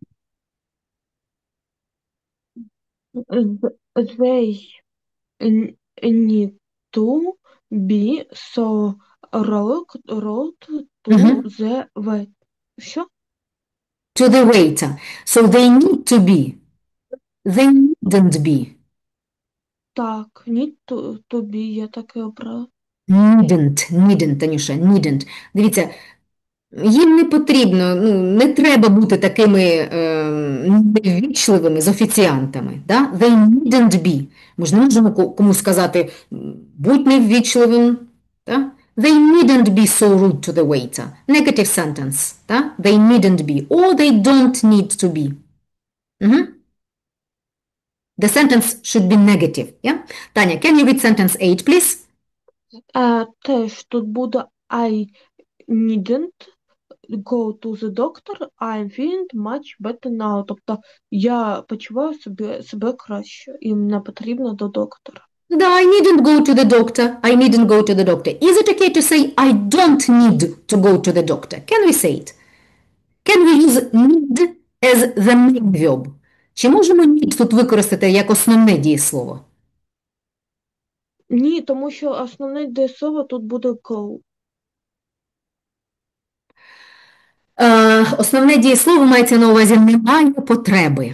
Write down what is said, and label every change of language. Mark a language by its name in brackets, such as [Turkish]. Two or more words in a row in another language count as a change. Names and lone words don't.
[English] They need to be so rude to the waiter. [Ukrainian] Що? [English] To the waiter. So they need to be. They needn't be. Так, need to be, [Ukrainian] я таке обрала. [English] Needn't, Танюша, needn't. [Ukrainian] Дивіться, їм не потрібно, не треба бути такими неввічливими з офіціантами. Да? [English] They needn't be. [Ukrainian] Ми ж не можемо комусь сказати, будь неввічливим. Да? [English] They needn't be so rude to the waiter. Negative sentence. Да? They needn't be. Or they don't need to be. The sentence should be negative. Yeah? Таня, can you read sentence 8, please? [Ukrainian] Теж тут буде [English] I needn't go to the doctor, I'm feeling much better now. [Ukrainian] Тобто я почуваю себе краще і не потрібно до доктора. Да, [English] I needn't go to the doctor. I needn't go to the doctor. Is it okay to say I don't need to go to the doctor? Can we say it? Can we use need as the main verb? [Ukrainian] Чи можемо need тут використати як основне дієслово? Ні, тому що основне дієслово тут буде go. Основне дієслово мається на увазі немає потреби.